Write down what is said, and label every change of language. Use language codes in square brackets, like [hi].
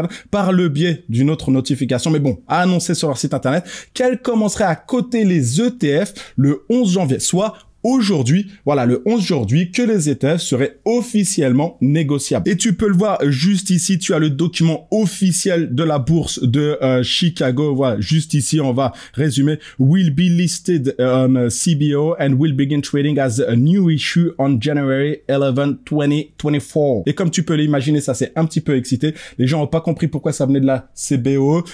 [fr] par le biais d'une autre notification, mais bon, a annoncé sur leur site internet qu'elle commencerait à coter les ETF le 11 janvier, soit aujourd'hui, voilà, le 11 janvier, que les ETF seraient officiellement négociables. Et tu peux le voir juste ici, tu as le document officiel de la bourse de Chicago. Voilà, juste ici, on va résumer. [en] Will be listed on CBO and will begin trading as a new issue on January 11, 2024. [fr] Et comme tu peux l'imaginer, ça s'est un petit peu excité. Les gens n'ont pas compris pourquoi ça venait de la CBO.